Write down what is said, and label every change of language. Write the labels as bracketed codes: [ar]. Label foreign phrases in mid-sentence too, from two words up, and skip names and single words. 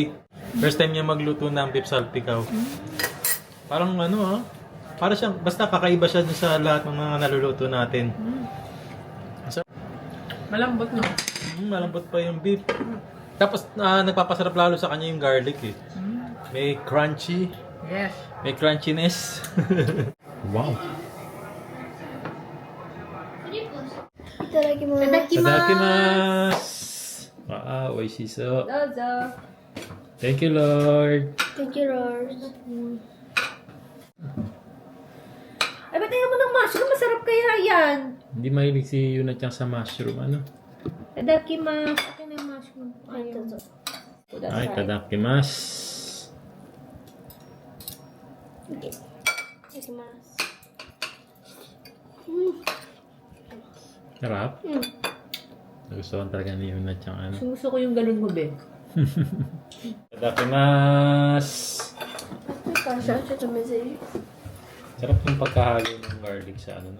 [tl] First time niya magluto ng beef salpikaw. Parang ano para siyang, basta kakaiba siya dun sa lahat ng mga naluluto natin. Malambot no? Malambot pa yung beef. Tapos nagpapasarap lalo sa kanya yung garlic eh. May crunchy. Yes. May crunchiness. Wow. Itadakimasu. Wow, oishiso. Dozo. [en] Thank you, Lord. Thank you, Lord. [tl] Ay, ba't ayaw mo ng mushroom? Masarap kaya yan. Hindi mahilig si Yuna-chan sa mushroom, ano? Itadakimasu. Akin na yung mushroom. Ayaw. Ay, itadakimasu. Okay. Itadakimasu. Sarap. Nagustuhan talaga ni Yuna-chan, ano? Gusto ko yung galon mo, be. Itadakimasu. Kasha. Sarap yung pagkahalo ng garlic sa ano, no?